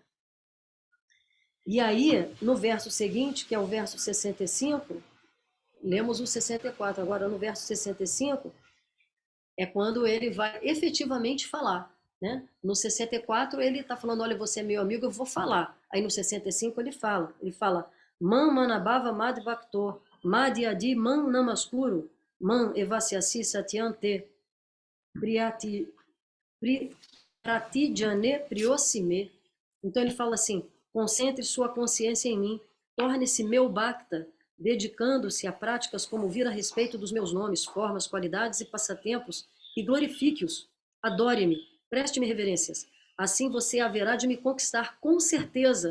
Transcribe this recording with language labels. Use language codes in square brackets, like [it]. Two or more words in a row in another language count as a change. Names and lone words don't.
[pt] E aí, no verso seguinte, que é o verso 65, lemos o 64, agora no verso 65, é quando ele vai efetivamente falar, né? No 64 ele está falando, olha, você é meu amigo, eu vou falar. Aí no 65 ele fala, [sa] मन्मना भव मद्भक्तो मद्याजी मां नमस्कुरु मामेवैष्यसि सत्यं ते प्रतिजाने प्रियोऽसि मे. [pt] Então ele fala assim, concentre sua consciência em mim, torne-se meu bhakta, dedicando-se a práticas como ouvir a respeito dos meus nomes, formas, qualidades e passatempos, e glorifique-os. Adore-me, preste-me reverências. Assim você haverá de me conquistar com certeza.